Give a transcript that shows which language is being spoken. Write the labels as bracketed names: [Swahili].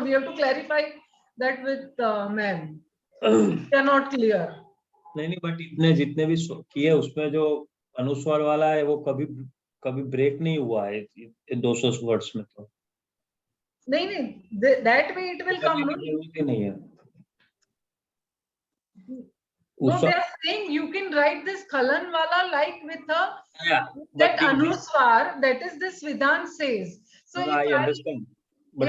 [English] We have to clarify that with ma'am. They are not clear. [Hindi] नहीं, but इतने जितने भी किए उसमें जो अनुस्वार वाला है वो कभी ब्रेक नहीं हुआ है 200 वर्ड्स में. तो [English] नहीं, that way it will come. [Hindi] नहीं है. [English] No, they are saying you can write this khalan wala like with that anuswar, that is this vidhan says. So I understand. But